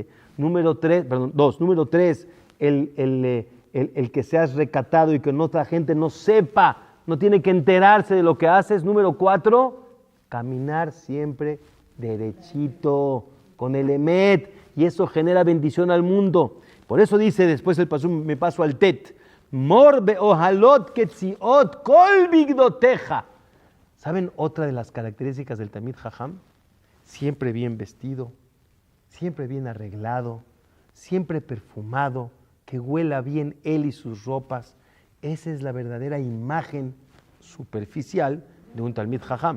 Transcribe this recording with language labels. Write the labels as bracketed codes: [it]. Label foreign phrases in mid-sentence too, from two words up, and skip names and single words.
[es] Número 3, el que seas recatado y que otra gente no sepa, no tiene que enterarse de lo que haces. Número 4, caminar siempre derechito, con el Emet, y eso genera bendición al mundo. Por eso dice después el pasú, me paso al Tet, [he] מר ואהלות קציעות כל בגדתיך. [es] ¿Saben otra de las características del [he] תלמיד חכם? [es] Siempre bien vestido, siempre bien arreglado, siempre perfumado, que huela bien él y sus ropas. Esa es la verdadera imagen superficial de un [he] תלמיד חכם.